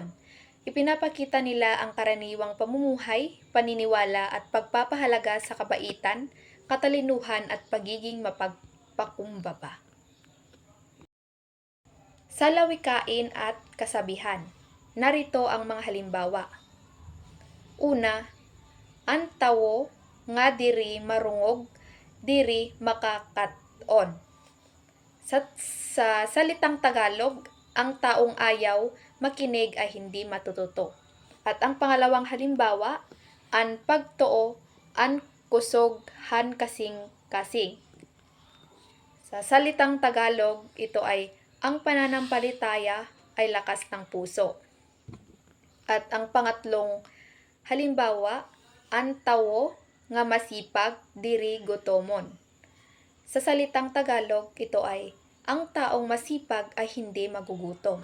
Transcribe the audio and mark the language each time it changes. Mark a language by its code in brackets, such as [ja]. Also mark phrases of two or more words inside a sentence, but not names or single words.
[tl] Ipinapakita nila ang karaniwang pamumuhay, paniniwala at pagpapahalaga sa kabaitan, katalinuhan at pagiging mapagpakumbaba. Sa lawikain at kasabihan, narito ang mga halimbawa. [war] Una, ang tawo nga diri marungog, diri makakaton. [tl] Sa salitang Tagalog, ang taong ayaw makinig ay hindi matututo. At ang pangalawang halimbawa, [war] an pagtoo, an kusog, han kasing-kasing. [tl] Sa salitang Tagalog, ito ay ang pananampalataya ay lakas ng puso. At ang pangatlong halimbawa, [war] ang tawo nga masipag diri gutomon. [tl] Sa salitang Tagalog, ito ay ang taong masipag ay hindi magugutom.